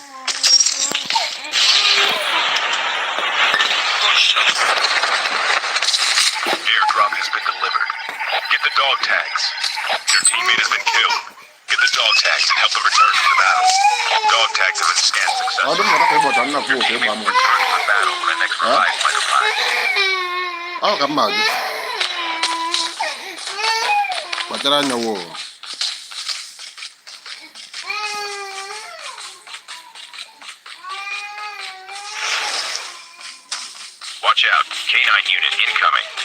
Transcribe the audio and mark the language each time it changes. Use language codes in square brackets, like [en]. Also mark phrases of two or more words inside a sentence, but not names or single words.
[en] Airdrop has been delivered. Get the dog tags. Your teammate has been killed. Get the dog tags and help them return to the battle. Dog tags have been scanned [ig] Ọ dị [en] successfully. [ig] mma ka ịbọcha nna kwuo ka [en] Teammate [ig] ịgba [en] will [ig] m. [en] return to the battle when the next revive flight arrives. [ig] Ọ ka mma gị. Kpachara anya wo. [en] Watch out. K9 unit incoming.